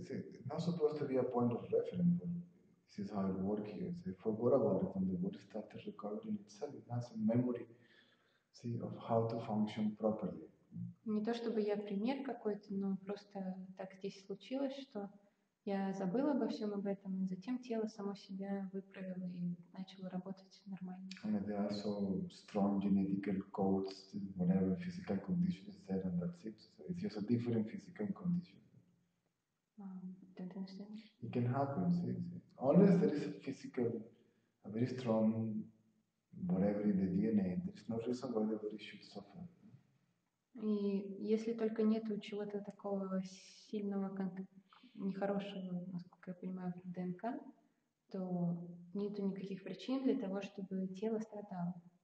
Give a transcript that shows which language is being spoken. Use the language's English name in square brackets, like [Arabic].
[English] It's not supposed to be a point of reference. This is how it works here. So forgot about it, and the body started recovering itself. It has a memory, see, of how to function properly. [Russian] Не то чтобы я пример какой-то, но просто так здесь случилось, что я забыла обо всем об этом, и затем тело само себя выправило и начало работать нормально. [English] And there are so strong genetical codes, whatever physical condition is there, and that's it. So it's just a different physical condition. Don't understand. It can happen. See, unless there is a very strong, whatever in the DNA, there is no reason why the body should suffer. [Russian] И если только нету чего-то такого сильного, нехорошего, насколько я понимаю, в ДНК, то нету никаких причин для того, чтобы тело страдало.